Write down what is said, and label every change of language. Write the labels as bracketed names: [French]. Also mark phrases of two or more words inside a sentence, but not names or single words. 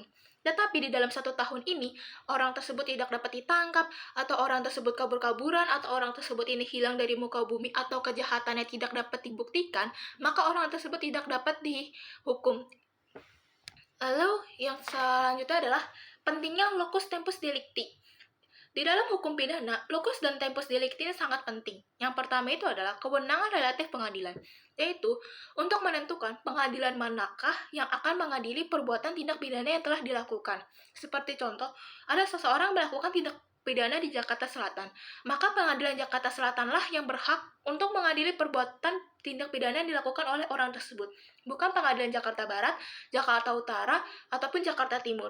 [Indonesian] Tetapi di dalam 1 tahun ini, orang tersebut tidak dapat ditangkap, atau orang tersebut kabur-kaburan, atau orang tersebut ini hilang dari muka bumi, atau kejahatannya tidak dapat dibuktikan, maka orang tersebut tidak dapat dihukum. Lalu yang selanjutnya adalah pentingnya [Latin] locus tempus delicti. [Indonesian] Di dalam hukum pidana, locus dan [Latin] tempus delicti [Indonesian] ini sangat penting. Yang pertama itu adalah kewenangan relatif pengadilan, yaitu untuk menentukan pengadilan manakah yang akan mengadili perbuatan tindak pidana yang telah dilakukan. Seperti contoh, ada seseorang melakukan tindak pidana di Jakarta Selatan, maka pengadilan Jakarta Selatanlah yang berhak untuk mengadili perbuatan tindak pidana yang dilakukan oleh orang tersebut, bukan pengadilan Jakarta Barat, Jakarta Utara, ataupun Jakarta Timur.